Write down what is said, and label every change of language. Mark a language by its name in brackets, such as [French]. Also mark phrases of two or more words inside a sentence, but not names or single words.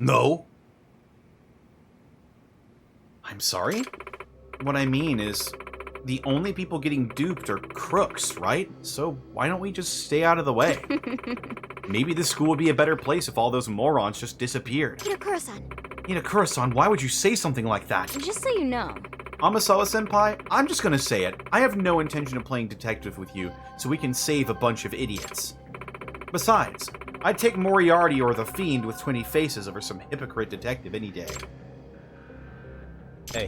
[English] No. I'm sorry? What I mean is, the only people getting duped are crooks, right? So why don't we just stay out of the way? Maybe this school would be a better place if all those morons just disappeared. Itakura-san. Itakura-san, why would you say something like that? Just so you know. Amasawa-senpai, I'm just gonna say it. I have no intention of playing detective with you, so we can save a bunch of idiots. Besides, I'd take Moriarty or the Fiend with 20 faces over some hypocrite detective any day. Hey.